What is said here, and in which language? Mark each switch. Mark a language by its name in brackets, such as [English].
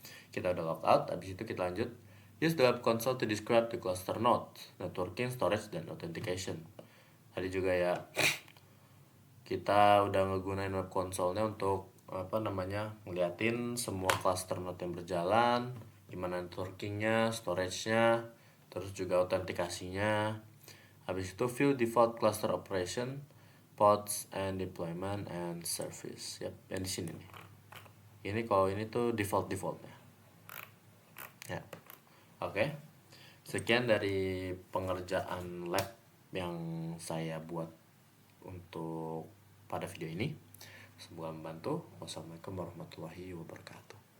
[Indonesian] Kita udah logout, habis itu kita lanjut. [English] Use the web console to describe the cluster node, networking, storage, [Indonesian] dan [English] authentication. [Indonesian] Tadi juga ya, kita udah ngegunain web console-nya untuk ngeliatin semua cluster node yang berjalan, gimana networkingnya, storage-nya, terus juga autentikasinya. Habis itu [English] view default cluster operation, pods and deployment and service. [Indonesian] Yap, yang di sini nih. Ini kalau ini tuh defaultnya. Ya, oke. Sekian dari pengerjaan lab yang saya buat untuk pada video ini. Semoga membantu. Wassalamualaikum warahmatullahi wabarakatuh.